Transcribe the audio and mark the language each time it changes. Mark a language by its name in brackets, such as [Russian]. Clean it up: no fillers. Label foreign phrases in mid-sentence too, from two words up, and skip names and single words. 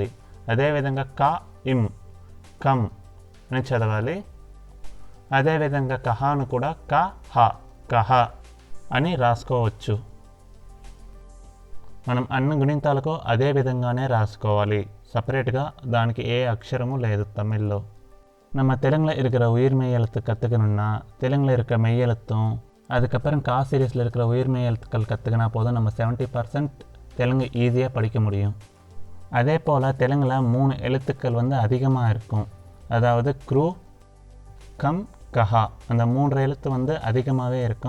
[Telugu] అదేవిధంగా క, ఇమ్, కమ్ అని చదవాలి. అదేవిధంగా కహాను కూడా క, హ, కహ అని రాసుకోవచ్చు. మనం అన్ని గుణింతాలకు అదే విధంగానే రాసుకోవాలి. సపరేట్గా దానికి ఏ అక్షరము లేదు తమిళ్లో. [Tamil] நம்ம தெலுங்கில் இருக்கிற உயிர்மெய் எழுத்து கற்றுக்கணுன்னா தெலுங்கில் இருக்கிற மெய்யெழுத்தும் அதுக்கப்புறம் கா சீரீஸில் இருக்கிற உயிர்மெய் எழுத்துக்கள் கற்றுக்கினா போதும் நம்ம 70% தெலுங்கு ஈஸியாக படிக்க முடியும். அதே போல் தெலுங்கில் 3 எழுத்துக்கள் அதிகமாக இருக்கும். அதாவது க்ரூ, கம், கஹா அந்த 3 எழுத்து அதிகமாகவே இருக்கும்.